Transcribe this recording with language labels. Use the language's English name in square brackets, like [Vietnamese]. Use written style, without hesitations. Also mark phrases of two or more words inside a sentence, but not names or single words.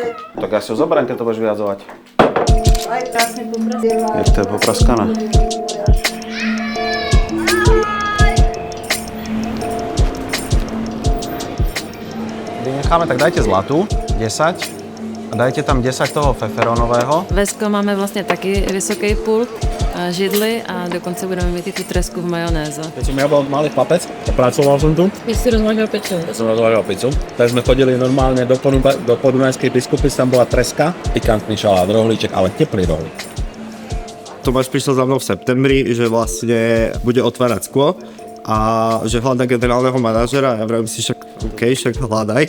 [Slovak] Tak ja si ho zoberiem, keď to budeš vyjadzovať. Aj tak si poprasila. Jak to je popraskané. Vynecháme, tak dajte zlatú, 10. A dajte tam 10 toho feferonového. [Czech] V Esko máme vlastně taky vysoký pult, židli a dokonce budeme mít i tu tresku v majonéze. [Slovak] Keď som ja bol malý chlapec a pracoval som tu, Ty si rozvážal pečo. ja som rozvážal pizzu, tak sme chodili normálne do Podunajskej Biskupic, tam bola treska, pikantný šalát, rohlíček, ale teplý rohlík. Tomáš prišiel za mnou v septembri, že vlastne bude otvárať Sklo a že hľadá generálneho manažera a ja vravím si, však hľadaj.